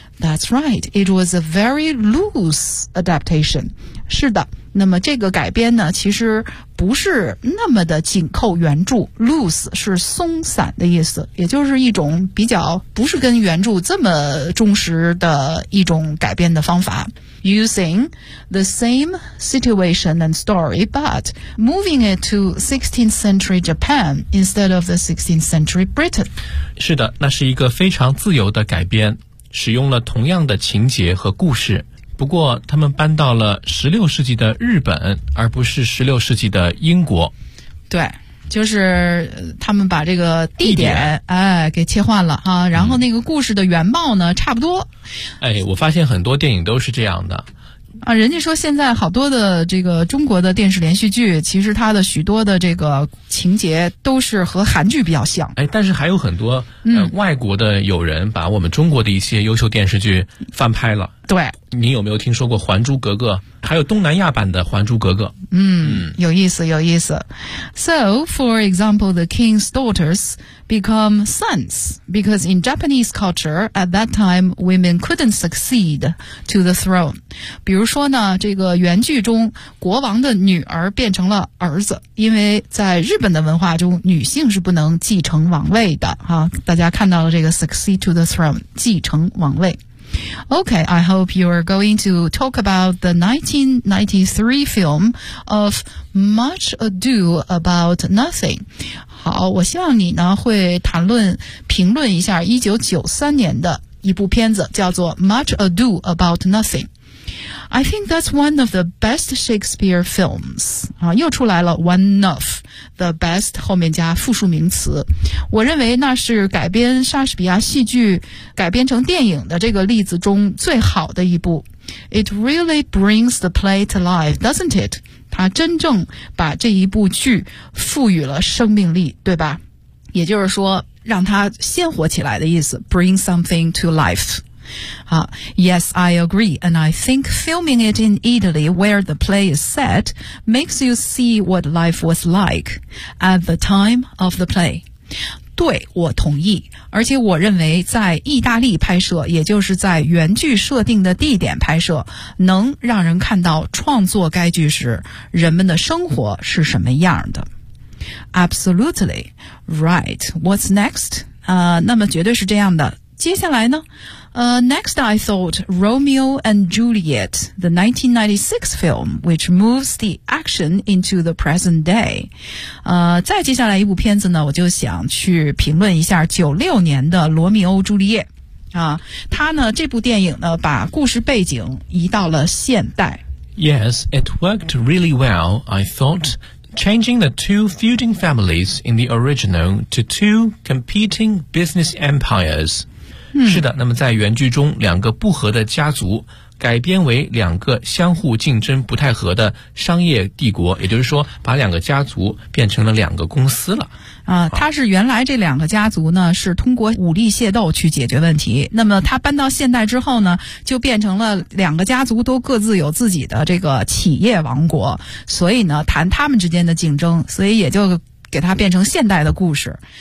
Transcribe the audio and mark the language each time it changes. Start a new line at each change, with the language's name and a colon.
English: That's right. It was a very loose adaptation.
Chinese: 是的，那么这个改编呢，其实不是那么的紧扣原著， loose 是松散的意思，也就是一种比较不是跟原著这么忠实的一种改编的方法。
English: Using the same situation and story but moving it to 16th century Japan instead of the 16th century Britain.
Chinese: 是的，那是一个非常自由的改编，使用了同样的情节和故事，不过他们搬到了16世纪的日本而不是16世纪的英国。对，就是他们把这个地点给切换了哈，然后那个故事的原貌呢差不多。哎，我发现很多电影都是这样的啊，人家说现在好多的这个中国的电视连续剧其实它的许多的这个情节都是和韩剧比较像。哎，但是还有很多外国的友人把我们中国的一些优秀电视剧翻拍了。对，你有没有听说过《还珠格格》？还有东南亚版的《还珠格格》。有意思，有意思。
English: So, for example, the king's daughters become sons because in Japanese culture at that time, women couldn't succeed to the throne.
Chinese: 比如说呢，这个原剧中国王的女儿变成了儿子，因为在日本的文化中，女性是不能继承王位的啊。大家看到了这个
English: succeed to the throne，
Chinese: 继承王位。
English: Okay, I hope you're going to talk about the 1993 film of Much Ado About Nothing.
Chinese: 好，我希望你呢会谈论评论一下1993年的一部片子叫做 Much Ado About Nothing.
English: I think that's one of the best Shakespeare films.
Chinese: 啊，又出来了
English: one of the best
Chinese: 后面加复数名词。我认为那是改编莎士比亚戏剧改编成电影的这个例子中最好的一部。
English: It really brings the play to life, doesn't it?
Chinese: 它真正把这一部剧赋予了生命力，对吧？也就是说让它鲜活起来的意思，
English: bring something to life。 Yes, I agree, and I think filming it in Italy where the play is set makes you see what life was like at the time of the play.
Chinese: 对，我同意，而且我认为在意大利拍摄，也就是在原剧设定的地点拍摄，能让人看到创作该剧时人们的生活是什么样的。
English: Absolutely, right, what's next?
Chinese: 那么绝对是这样的，接下来呢
English: next I thought Romeo and Juliet, the 1996 film, which moves the action into the present day.
Chinese: 再接下来一部片子呢，我就想去评论一下96年的罗密欧朱丽叶。它呢，这部电影呢，把故事背景移到了现代。
English: Yes, it worked really well, I thought, changing the two feuding families in the original to two competing business empires.
Chinese: 是的，那么在原剧中，两个不和的家族改编为两个相互竞争不太和的商业帝国，也就是说把两个家族变成了两个公司了。他是原来这两个家族呢是通过武力械斗去解决问题，那么他搬到现代之后呢，就变成了两个家族都各自有自己的这个企业王国，所以呢谈他们之间的竞争，所以也就给它变成现代的故事。